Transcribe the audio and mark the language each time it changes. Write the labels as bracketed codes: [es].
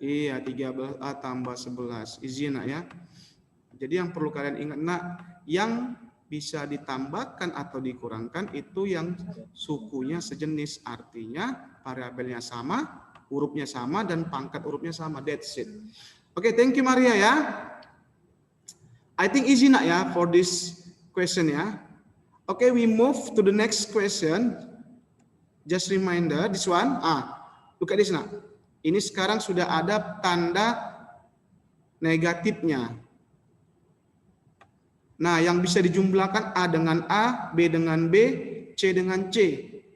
[id] Iya, 13A tambah 11. Izin nak ya. Jadi yang perlu kalian ingat nak, yang bisa ditambahkan atau dikurangkan itu yang sukunya sejenis. Artinya variabelnya sama, hurufnya sama, dan pangkat hurufnya sama. [en] That's it. Oke, thank you Maria ya. I think easy nak ya for this question ya. Oke, we move to the next question. Just reminder, this one. Look at this nak. [id] Ini sekarang sudah ada tanda negatifnya. Nah, yang bisa dijumlahkan A dengan A, B dengan B, C dengan C.